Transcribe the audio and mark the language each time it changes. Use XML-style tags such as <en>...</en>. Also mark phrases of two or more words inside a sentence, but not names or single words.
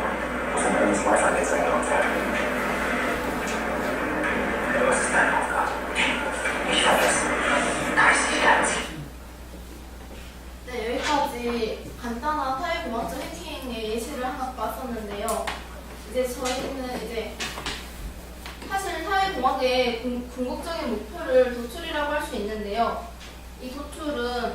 <de>Muss in einem Smartphone-Netz eingeloggt werden. Was ist deine Aufgabe? Nicht vergessen.</de> <ko>네, 여기까지 간단한 사회공학적 해킹의 예시를 하나 봤었는데요. 이제 저희는 이제 사실 사회공학의 궁극적인 목표를 도출이라고 할 수 있는데요.</ko>